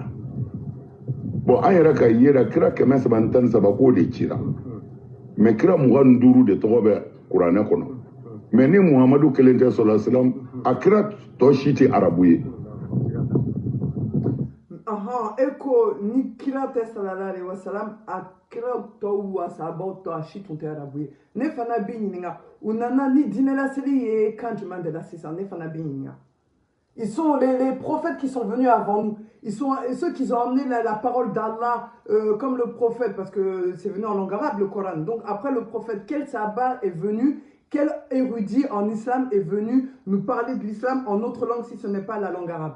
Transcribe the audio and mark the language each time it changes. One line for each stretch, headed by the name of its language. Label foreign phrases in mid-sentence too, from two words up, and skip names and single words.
Bambara: Bon, an yɛrɛ ka yera kira 313 k'o de cira mais kira 25 de tɔgɔ bɛ kuranɛ kɔnɔ mais ni muhamadu kelen tɛ sɔrɔ silam a kira tɔ si tɛ arabu ye. Eko ni kira tɛ
Arabic: صلى الله عليه وسلم
Bambara: a kira tɔw wa sahabaw tɔ a si tun tɛ arabu ye ne fana b'i ɲininka u nana ni diinɛ laseli ye kan jumɛn de la sisan ne fana b'i ɲininka.
French: Ils sont les prophètes qui sont venus avant nous. Ils sont ceux qui ont emmené la parole d'Allah comme le prophète, parce que c'est venu en langue arabe, le Coran. Donc après le prophète, quel sabbat est venu, quel érudit en islam est venu nous parler de l'islam en autre langue si ce n'est pas la langue arabe.